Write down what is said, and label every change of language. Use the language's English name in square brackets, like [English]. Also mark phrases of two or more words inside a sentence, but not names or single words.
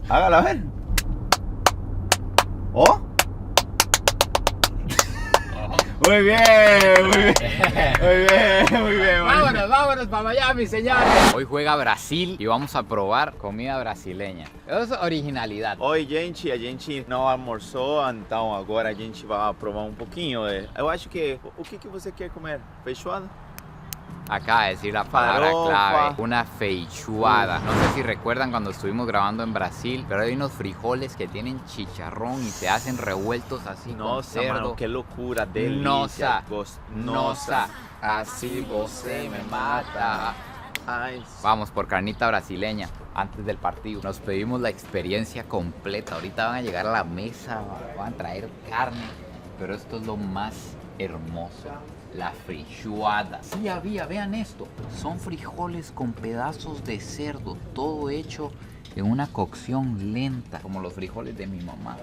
[Spanish] Hágalo a ver. ¿Oh? Muy bien, muy bien. Muy bien, muy bien. Vámonos para Miami, señores. Hoy juega Brasil y vamos a probar comida brasileña. Eso es originalidad. [Portuguese] Oi, gente, a gente não almoçou, então agora a gente vai provar um pouquinho. Eu acho que... O que você quer comer? Feijoada? [Spanish] Acaba de decir la palabra Farofa. clave, una feijoada. No sé si recuerdan cuando estuvimos grabando en Brasil, pero hay unos frijoles que tienen chicharrón y se hacen revueltos así con Nossa, cerdo. [Portuguese] mano, que loucura, delícia. Nossa, Nossa. así você me mata. Ai, [Spanish] Vamos por carnita brasileña antes del partido. Nos pedimos la experiencia completa. Ahorita van a llegar a la mesa, van a traer carne, pero esto es lo más hermoso. La feijoada. Sí, vean esto. Son frijoles con pedazos de cerdo, todo hecho en una cocción lenta, como los frijoles de mi mamá.